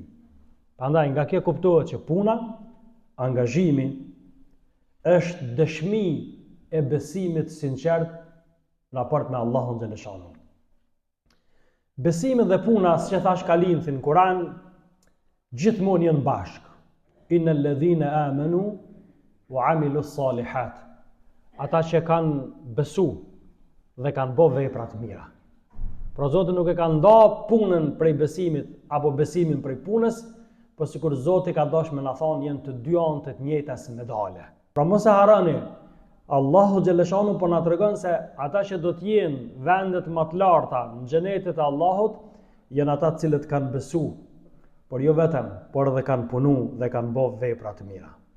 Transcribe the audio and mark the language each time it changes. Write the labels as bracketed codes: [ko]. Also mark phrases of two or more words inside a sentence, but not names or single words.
[sq] Prandaj nga kjo kuptohet që puna, angazhimi është dëshmi e besimit sinqert në raport me Allahun xhaleshanu. Besimi dhe puna, siç e thash kalimthin në Kur'an, gjithmonë janë bashkë. [ar] إن الذين آمنوا وعملوا الصالحات. [sq] Ata që kanë besu dhe kanë bë vepra të mira. Pra Zoti nuk e ka nda punën prej besimit apo besimin prej punës, por sikur Zoti ka dashur me na thonë janë të dy anë të njëjtës medale. Pra mos e harroni, Allahu xhaleshanu po na tregon se ata që do të jenë vendet më të larta në xhenetin e Allahut janë ata të cilët kanë besu, por jo vetëm, por edhe kanë punu dhe kanë bërë vepra të mira.